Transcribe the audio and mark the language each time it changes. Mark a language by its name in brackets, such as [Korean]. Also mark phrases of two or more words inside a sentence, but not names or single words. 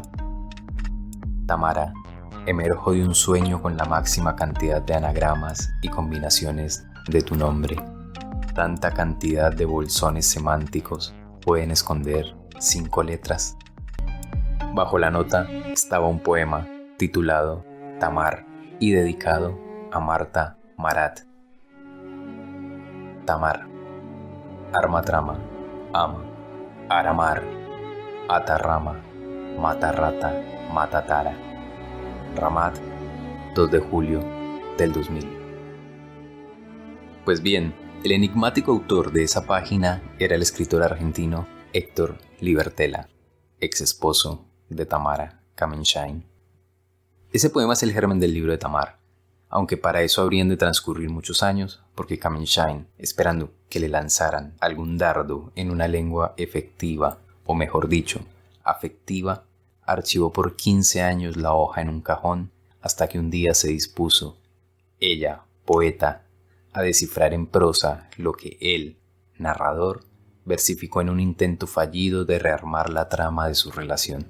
[Spanish] Tamara, emerjo de un sueño con la máxima cantidad de anagramas y combinaciones de tu nombre. Tanta cantidad de bolsones semánticos pueden esconder 5 letras. Bajo la nota estaba un poema titulado Tamar y dedicado a Marta Marat. Tamar, Armatrama, Ama, Aramar, Atarrama, Matarrata, Matatara. Ramat, 2 de julio del 2000. Pues bien, el enigmático autor de esa página era el escritor argentino Héctor Libertela, ex esposo de Tamara Kamenshine. Ese poema es el germen del libro de Tamar, aunque para eso habrían de transcurrir muchos años, porque Kamenshine, esperando que le lanzaran algún dardo en una lengua efectiva, o mejor dicho, afectiva, archivó por 15 años la hoja en un cajón hasta que un día se dispuso, ella, poeta, a descifrar en prosa lo que él, narrador, versificó en un intento fallido de rearmar la trama de su relación.